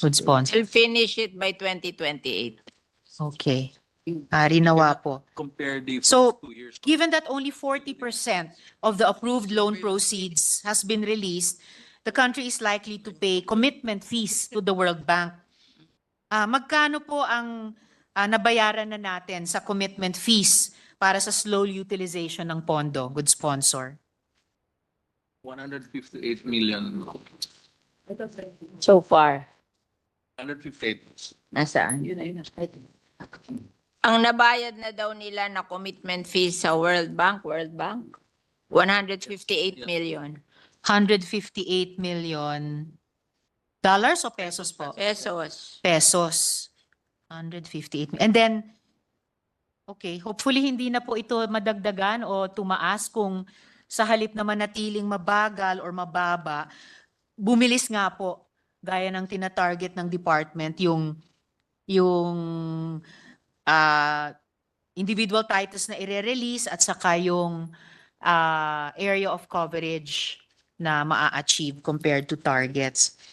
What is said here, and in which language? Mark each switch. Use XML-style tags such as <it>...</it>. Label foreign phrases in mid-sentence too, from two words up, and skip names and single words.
<en>Good sponsor. We'll finish it by 2028. Okay. Rinawa po. Compare the So, first 2 years. given that only 40% of the approved loan proceeds has been released, the country is likely to pay commitment fees to the World Bank.</en> <tl>Magkano po ang nabayaran na natin sa</tl> <en>commitment fees</en> <tl>para sa</tl> <en>slow utilization</en> <tl>ng pondo?</tl> <en>Good sponsor. 158 million. So far, 158.</en> <tl>nasaan? Ang nabayad na daw nila na</tl> <en>commitment fees</en> <tl>sa World Bank, 158 million 158</tl> <en>million dollars</en> <tl>o pesos po? pesos. Pesos. 158.</tl> <en>And then,</en> <tl>okay, hopefully hindi na po ito madagdagan o tumaas kung sa halip na manatiling mabagal or mababa, bumilis nga po, gaya ng tina-target ng department, yung</tl> <en>individual titles</en> <tl>na ire-release at saka yung</tl> <en>area of coverage</en> <tl>na maa-achieve</tl> <en>compared to targets.</en>